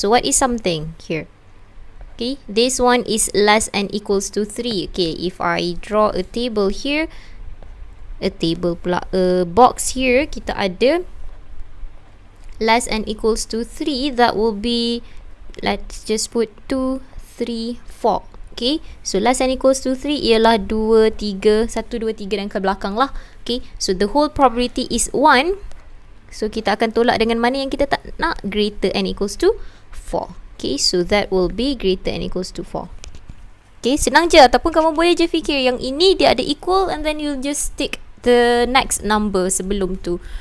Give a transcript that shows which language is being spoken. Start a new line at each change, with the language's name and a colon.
English: So what is something here? Okay, this one is less than equals to 3. Okay, if I draw a table here, a box here,
Malay: kita ada
English: less than equals to 3. That will be, let's just put 2, 3, 4. Okay, so less than equals to 3 ialah 2, 3, 1, 2, 3
Malay: dan ke belakang lah.
English: Okay, so the whole probability is 1. So
Malay: kita akan tolak dengan mana yang kita tak nak,
English: greater and equals to 4. Okay, so that will be greater and equals to 4. Okay,
Malay: senang je. Ataupun kamu boleh je fikir yang ini dia ada equal,
English: and then you'll just take the next number
Malay: sebelum tu.